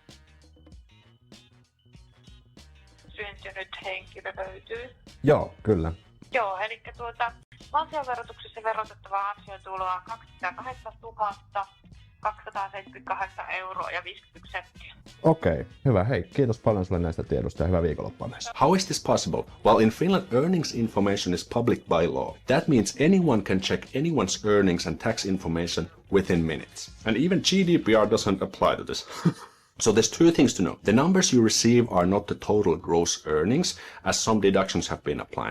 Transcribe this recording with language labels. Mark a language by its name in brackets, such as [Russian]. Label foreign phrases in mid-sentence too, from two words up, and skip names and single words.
[Finnish] Syntynyt henkilö löytyy. Joo, kyllä. Joo, eli valtionverotuksessa verotettavaa ansiotuloa 208 278 euroa ja 51 senttiä. Okei, hyvä. Hei, kiitos paljon sulle näistä tiedosta ja hyvää viikonloppua myös. [English] How is this possible? Well, in Finland, earnings information is public by law. That means anyone can check anyone's earnings and tax information within minutes. And even GDPR doesn't apply to this. So there's 2 things to know. The numbers you receive are not the total gross earnings, as some deductions have been applied.